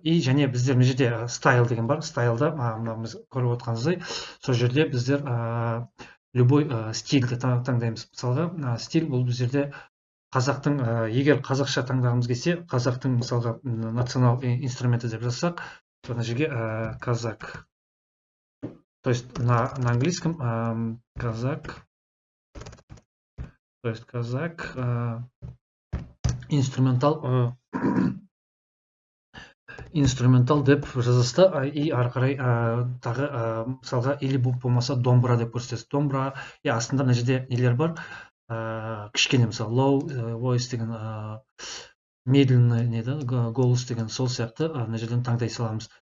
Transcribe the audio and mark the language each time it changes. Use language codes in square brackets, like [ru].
[kk] И және біздер мына жерде стайл деген бар. Стайлда біз көріп отырғанымыздай, сол жерде біздер [ru] любой [kk] стильді таңдаймыз. Мысалға, стиль бұл біздерде қазақтың, егер қазақша таңдағымыз келсе, қазақтың мысалға национал инструменті деп жазсақ, мына жерге казак. [ru] То есть на английском казак. То есть [kk] казак инструментал деп жазасыз, и ары қарай тағы мысалға [ru] или [kk] болмаса домбыра деп көрсетесіз. Домбыра, астында мына жерде нелер бар, кішкене мысалы [en] low voice [kk] деген, [ru] медленный [kk] неді, [ru] голос [kk] деген, сол сияқты мына жерден таңдай саламыз.